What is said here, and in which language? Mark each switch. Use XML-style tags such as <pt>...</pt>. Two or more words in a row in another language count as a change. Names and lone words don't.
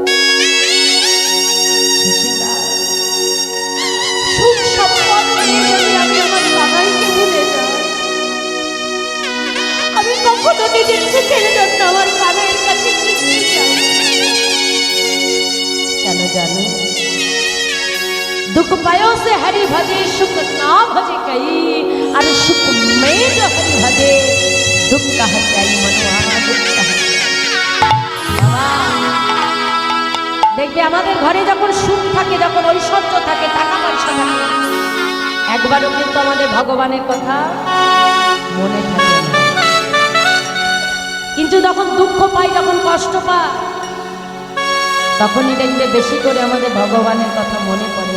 <bn>সুখ সম্পদ পেয়ে যদি আমি আমার কানাইকে ভুলে যাই, আমি কখনো নিজের সুখের জন্য আমার কানাইয়ের কাছে কিচ্ছু চাই। কেন জানো?</bn> <hi>दुख पायो से हरि भजे, सुख ना भजे कई, अरे सुख में जो हरि भजे, दुख कह जाई मनुआ, दुख कह।</hi> <bn>দেখবে আমাদের ঘরে যখন সুখ থাকে, যখন ঐশ্বর্য থাকে, টাকা পয়সা থাকে, একবারও কিন্তু আমাদের ভগবানের কথা মনে থাকে না। কিন্তু যখন দুঃখ পাই, যখন কষ্ট পাই, তখনই দেখবে বেশি করে আমাদের ভগবানের কথা মনে পড়ে।</bn>